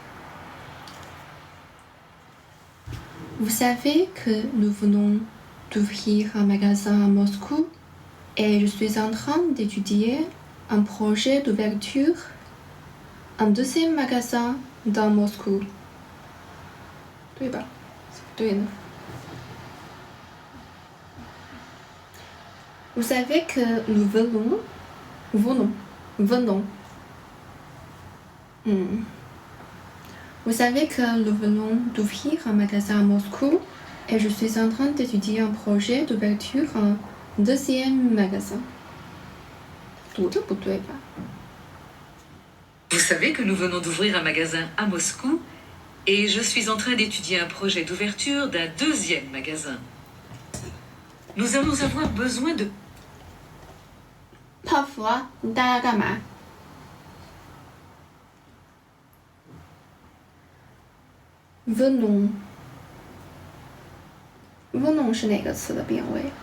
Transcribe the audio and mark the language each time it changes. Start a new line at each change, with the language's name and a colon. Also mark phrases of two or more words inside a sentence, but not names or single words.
French: Vous savez que nous venons d'ouvrir un magasin à Moscou et je suis en train d'étudier un projet d'ouverture un deuxième magasin dans Moscou.
Chinese: 对吧？对呢。
French: Vous savez que nous venons. Vous savez que nous venons d'ouvrir un magasin à Moscou et je suis en train d'étudier un projet d'ouverture un deuxième magasin.
Chinese: 读着不对吧？
French: Vous savez que nous venons d'ouvrir un magasin à Moscou et je suis en train d'étudier un projet d'ouverture d'un deuxième magasin. Nous allons avoir besoin de...
Chinese: 泡芙啊，你带它干嘛？venons 是哪个词的变位